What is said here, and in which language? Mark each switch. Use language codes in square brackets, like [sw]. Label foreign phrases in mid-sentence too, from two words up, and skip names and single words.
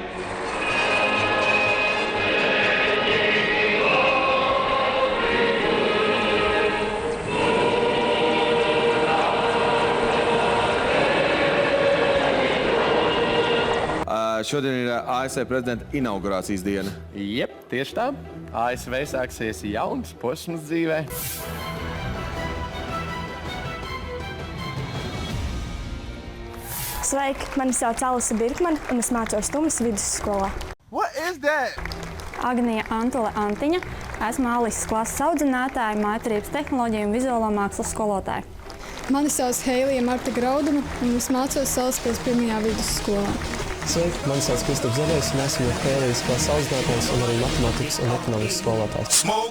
[lv] Šodien ir ASV prezidenta inaugurācijas diena. Jep, tieši tā. ASV sāksies jauns posms dzīvē. Sveiki, mani sauc Alisa Birkmane, un es mācos Tumas vidusskolā. [en] What is that? [lv] Agnija Antole Antiņa, esmu Alises klases audzinātāja, mājaturības tehnoloģiju un vizuālo mākslu skolotāja. Mani sauc Heilija Marta Grauduma, un es mācos Salaspils 1. vidusskolā. Sveiki, mani sauc Kristaps Zaļais, un esmu Heilijas klases audzinātājs un arī matemātikas un ekonomikas skolotājs.